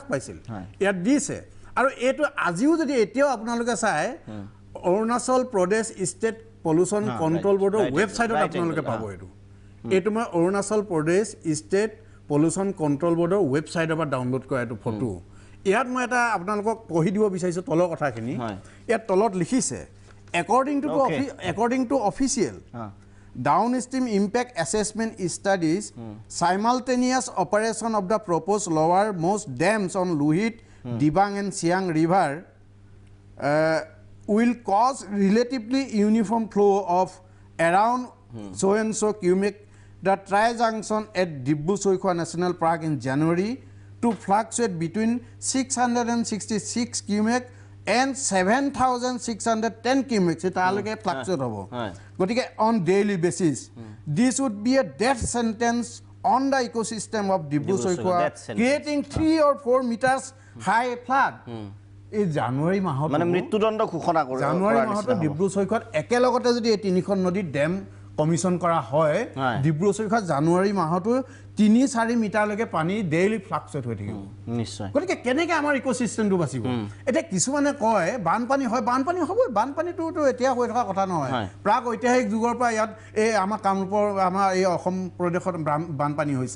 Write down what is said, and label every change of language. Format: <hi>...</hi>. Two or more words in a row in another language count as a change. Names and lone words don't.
<as>পাইছিল ইয়াত দিছে আৰু এইটো আজিও যদি এতিয়াও আপোনালোকে চায় অৰুণাচল প্ৰদেশ ষ্টেট পলিউশ্যন কণ্ট্ৰল বৰ্ডৰ ৱেবছাইটত আপোনালোকে পাব এইটো মই অৰুণাচল প্ৰদেশ ষ্টেট পলিউশ্যন কণ্ট্ৰল বৰ্ডৰ ৱেবছাইটৰ পৰা ডাউনলোড কৰা এইটো ফটো ইয়াত মই এটা আপোনালোকক পঢ়ি দিব বিচাৰিছোঁ তলৰ কথাখিনি ইয়াত তলত লিখিছে</as> <en>according to official downstream impact assessment studies simultaneous operation of the proposed lowermost dams on Luhit, Dibang and Siang river will cause relatively uniform flow of around so and so cubic the tri-junction at Dibru Soikhwa National Park in January to fluctuate between 666 cubic and 7,610 cubic</en> <as>তালৈকে fluctuate হ'ব গতিকে</as> <en>on daily basis this would be a death sentence on the ecosystem of Dibru Soikhwa creating 3 or 4 meters high flood</en> <as>এই জানুৱাৰী মাহত মানে মৃত্যুদণ্ড ঘোষণা কৰে জানুৱাৰী মাহত ডিব্ৰু চৈখোৱাত একেলগতে যদি এই তিনিখন নদী ডেম কমিশ্যন কৰা হয় ডিব্ৰু চৈখোৱা জানুৱাৰী মাহতো 3-4 মিটাৰলৈকে পানী ডেইলি ফ্লাক্সুৱেট হৈ থাকিব নিশ্চয় গতিকে কেনেকৈ আমাৰ ইক'চিষ্টেমটো বাচিব এতিয়া কিছুমানে কয় বানপানী হ'ব বানপানীটোতো এতিয়া হৈ থকা কথা নহয় প্ৰাক ঐতিহাসিক যুগৰ পৰা ইয়াত এই আমাৰ কামৰূপৰ আমাৰ এই অসম প্ৰদেশত বানপানী হৈছে</as>